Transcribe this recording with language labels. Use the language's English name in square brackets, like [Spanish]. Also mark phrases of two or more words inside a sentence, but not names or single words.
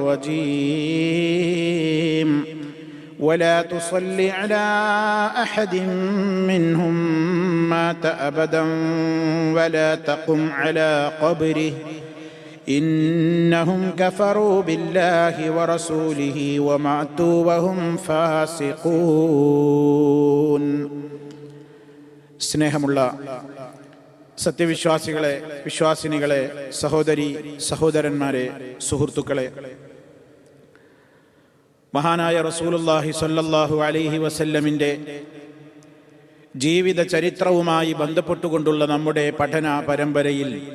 [Arabic] الرجيم ولا تصل على أحد منهم مات أبدا ولا تقم على قبره إنهم كفروا بالله ورسوله وماتوا وهم فاسقون. [Malayalam] സ്നേഹമുള്ള സത്യവിശ്വാസികളെ, വിശ്വാസിനികളെ, സഹോദരി സഹോദരന്മാരെ, സുഹൃത്തുക്കളെ, മഹാനായ [Arabic] رسول الله صلى الله عليه وسلم [Malayalam] ജീവിത ചരിത്രവുമായി ബന്ധപ്പെട്ടുകൊണ്ടുള്ള നമ്മുടെ പഠന പരമ്പരയിൽ